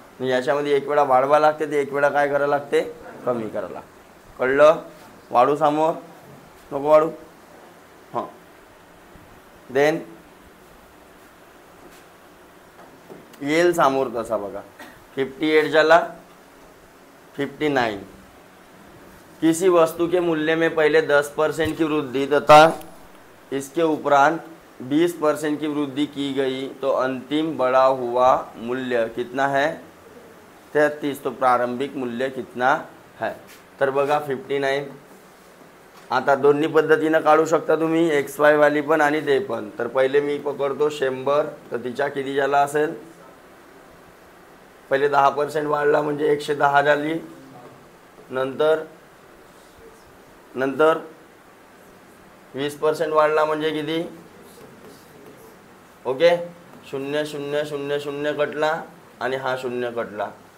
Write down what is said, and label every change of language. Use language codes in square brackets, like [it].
[mr] याच्यामध्ये एक वेळा वाढवा लागते ते एक वेळा काय करायला लागते कमी करायला लागते. कळलं. वाढू समोर नको वाढू. हां देन येईल समोर तसा बघा. 58 झाला 59. [hi] किसी वस्तु के मूल्य में पहले 10% की वृद्धि तथा इसके उपरांत 20% की वृद्धि की गई तो अंतिम बढ़ा हुआ मूल्य कितना है 33. तो प्रारंभिक मूल्य कितना है. [mr] तर बघा 59. आता दोन्ही पद्धतीनं काढू शकता तुम्ही. एक्स वाय वाली पण आणि ते पण. तर पहिले मी पकडतो 100. तर तिच्या किती झाला असेल. पहिले 10% वाढला म्हणजे 110 झाली. नंतर 20% वाढला म्हणजे किती ओके 0 0 0 0 कटला आणि हा 0 कटला.